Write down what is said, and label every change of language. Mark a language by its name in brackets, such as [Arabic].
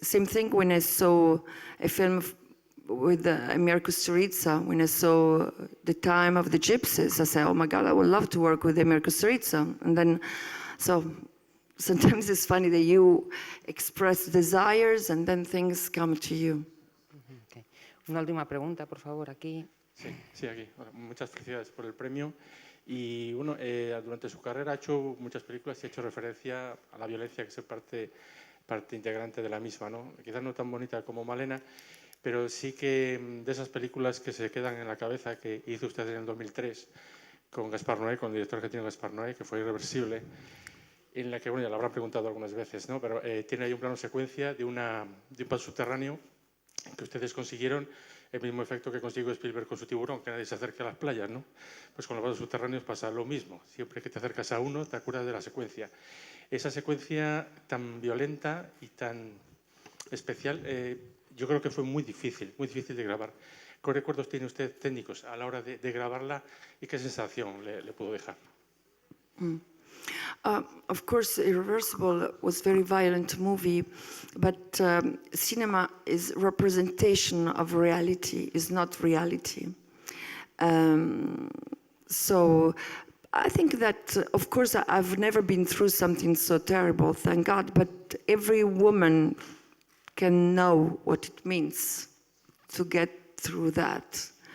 [English] Same thing when I saw a film with America Storizza, when I saw The Time of the Gypsies. I said, oh my God, I would love to work with America Storizza. And then, so sometimes it's funny that you express desires and then things come to you. Okay. [Spanish] Una última pregunta, por favor, aquí. Sí, aquí. Bueno, muchas felicidades por el premio. Y uno, durante su carrera ha hecho muchas películas y ha hecho referencia a la violencia que es parte integrante de la misma, ¿no? Quizás no tan bonita como Malena, pero sí que de esas películas que se quedan en la cabeza que hizo usted en el 2003 con Gaspar Noé, con el director argentino Gaspar Noé, que fue Irreversible. en la que, bueno, ya lo habrán preguntado algunas veces, ¿no? Pero tiene ahí un plano secuencia de un paso subterráneo que ustedes consiguieron el mismo efecto que consiguió Spielberg con su tiburón, que nadie se acerca a las playas, ¿no? Pues con los pasos subterráneos pasa lo mismo. Siempre que te acercas a uno, te acuerdas de la secuencia. Esa secuencia tan violenta y tan especial, yo creo que fue muy difícil de grabar. ¿Qué recuerdos tiene usted técnicos a la hora de grabarla y qué sensación le pudo dejar? [English] Of course, Irreversible was a very violent movie, but cinema is representation of reality, is not reality. So I think that, of course, I've never been through something so terrible, thank God, but every woman can know what it means to get through that.